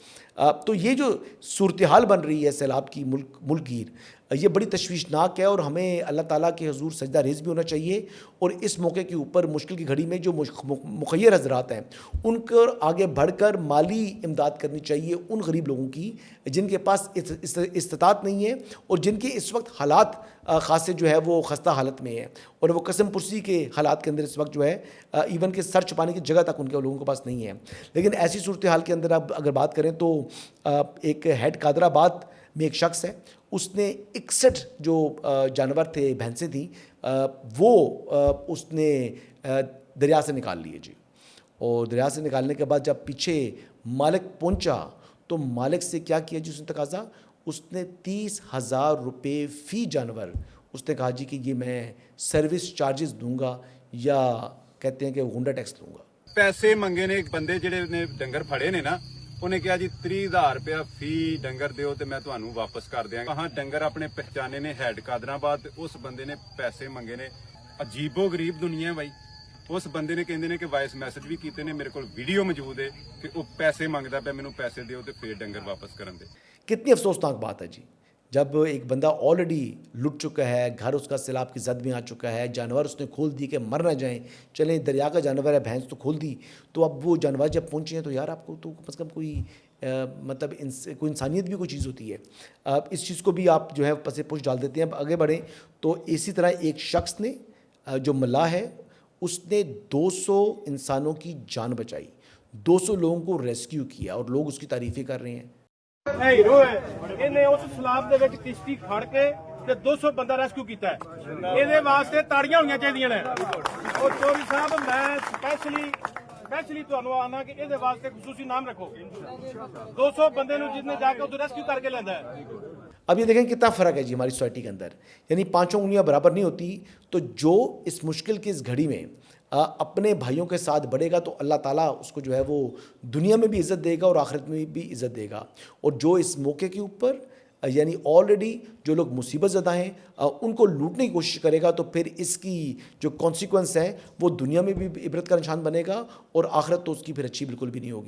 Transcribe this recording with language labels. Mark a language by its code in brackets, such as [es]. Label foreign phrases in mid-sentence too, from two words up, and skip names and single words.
[ur] تو یہ جو صورت حال بن رہی ہے سیلاب کی ملک گیر، یہ بڑی تشویشناک ہے، اور ہمیں اللہ تعالیٰ کے حضور سجدہ ریز بھی ہونا چاہیے، اور اس موقع کے اوپر مشکل کی گھڑی میں جو مخیر حضرات ہیں ان کو آگے بڑھ کر مالی امداد کرنی چاہیے ان غریب لوگوں کی جن کے پاس استطاعت نہیں ہے اور جن کے اس وقت حالات خاصے جو ہے وہ خستہ حالت میں ہیں اور وہ قسم پرسی کے حالات کے اندر اس وقت جو ہے ایون کہ سر چھپانے کی جگہ تک ان کے لوگوں کے پاس نہیں ہے. لیکن ایسی صورتحال کے اندر اب اگر بات کریں تو ایک ہیڈ قادر آباد میں ایک شخص ہے, اس نے 61 جو جانور تھے, بھینسیں تھیں, وہ اس نے دریا سے نکال لیے جی. اور دریا سے نکالنے کے بعد جب پیچھے مالک پہنچا تو مالک سے کیا کیا جی اس نے تقاضا, اس نے 30,000 روپے فی جانور اس نے کہا جی کہ یہ میں [en] service charges [ur] دوں گا یا کہتے ہیں کہ غنڈہ ٹیکس لوں گا. [pa] ਪੈਸੇ ਮੰਗੇ ਨੇ ਇੱਕ ਬੰਦੇ ਜਿਹੜੇ ਨੇ ਡੰਗਰ ਫੜੇ ਨੇ ਨਾ, ਉਹਨੇ ਕਿਹਾ ਜੀ 30,000 ਰੁਪਇਆ ਫੀ ਡੰਗਰ ਦਿਓ ਤੇ ਮੈਂ ਤੁਹਾਨੂੰ ਵਾਪਸ ਕਰ ਦਿਆਂਗਾ. ਹਾਂ ਡੰਗਰ ਆਪਣੇ ਪਹਿਚਾਨੇ ਨੇ ਹੈਡ ਕਾਦਰਾਬਾਦ ਤੇ ਉਸ ਬੰਦੇ ਨੇ ਪੈਸੇ ਮੰਗੇ ਨੇ. ਅਜੀਬੋ ਗਰੀਬ ਦੁਨੀਆ ਬਾਈ. ਉਸ ਬੰਦੇ ਨੇ ਕਹਿੰਦੇ ਨੇ ਕਿ [en] voice message [pa] ਵੀ ਕੀਤੇ ਨੇ, ਮੇਰੇ ਕੋਲ ਵੀਡੀਓ ਮੌਜੂਦ ਹੈ ਕਿ ਉਹ ਪੈਸੇ ਮੰਗਦਾ ਪਿਆ, ਮੈਨੂੰ ਪੈਸੇ ਦਿਓ ਤੇ ਫੇਰ ਡੰਗਰ ਵਾਪਸ ਕਰਨ ਦੇ. [ur] کتنی افسوسناک بات ہے جی, جب ایک بندہ آلریڈی لٹ چکا ہے, گھر اس کا سیلاب کی زد میں آ چکا ہے, جانور اس نے کھول دی کہ مر نہ جائیں, چلیں دریا کا جانور ہے, بھینس تو کھول دی, تو اب وہ جانور جب پہنچے ہیں تو یار آپ کو تو کم از کم کوئی مطلب کوئی انسانیت بھی کوئی چیز ہوتی ہے. اس چیز کو بھی آپ جو ہے پس پش ڈال دیتے ہیں. اب آگے بڑھیں تو اسی طرح ایک شخص نے جو ملاح ہے اس نے 200 انسانوں کی جان بچائی, 200 لوگوں کو ریسکیو کیا اور لوگ اس کی تعریفیں کر رہے ہیں. [pa] ਹੀਰੋ ਹੈ, ਇਹਨੇ ਉਸ ਸਲਾਬ ਦੇ ਵਿੱਚ ਕਿਸ਼ਤੀ ਖੜ ਕੇ ਤੇ 200 ਬੰਦਾ ਰੈਸਕਿਊ ਕੀਤਾ ਹੈ. ਇਹਦੇ ਵਾਸਤੇ ਤਾੜੀਆਂ ਹੋਣੀਆਂ ਚਾਹੀਦੀਆਂ ਨੇ. ਉਹ ਚੋਰੀ ਸਾਹਿਬ ਮੈਂ ਸਪੈਸ਼ਲੀ ਤੁਹਾਨੂੰ ਆਣਾ ਕਿ ਇਹਦੇ ਵਾਸਤੇ ਖਸੂਸੀ ਨਾਮ ਰੱਖੋ. 200 ਬੰਦੇ ਨੂੰ ਜਿਸਨੇ ਜਾ ਕੇ ਉਹ ਰੈਸਕਿਊ ਕਰਕੇ ਲੈਂਦਾ ہے. [ur] اب یہ دیکھیں کتنا فرق ہے جی ہماری سوسائٹی کے اندر, یعنی 5 انگلیاں برابر نہیں ہوتی. تو جو اس مشکل کی اس گھڑی میں اپنے بھائیوں کے ساتھ بڑھے گا تو اللہ تعالیٰ اس کو جو ہے وہ دنیا میں بھی عزت دے گا اور آخرت میں بھی عزت دے گا. اور جو اس موقع کے اوپر یعنی آلریڈی جو لوگ مصیبت زدہ ہیں ان کو لوٹنے کی کوشش کرے گا تو پھر اس کی جو کانسیکوینس ہے وہ دنیا میں بھی عبرت کا نشان بنے گا اور آخرت تو اس کی پھر اچھی بالکل بھی نہیں ہوگی.